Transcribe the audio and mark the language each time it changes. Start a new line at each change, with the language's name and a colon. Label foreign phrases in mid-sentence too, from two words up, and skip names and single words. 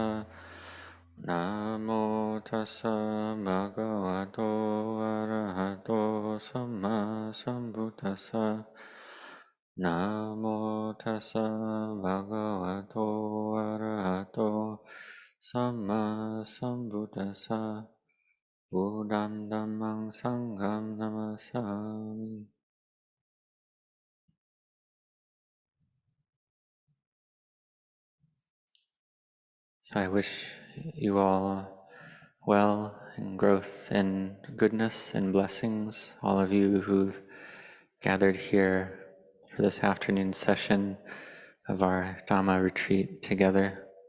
Pali: Namo tassa bhagavato arahato samma sambuddhassa. Namo tassa bhagavato arahato samma sambuddhassa. Buddham dhammam sangham namasami.
English: So I wish you all well and growth and goodness and blessings, all of you who've gathered here for this afternoon session of our Dhamma retreat together.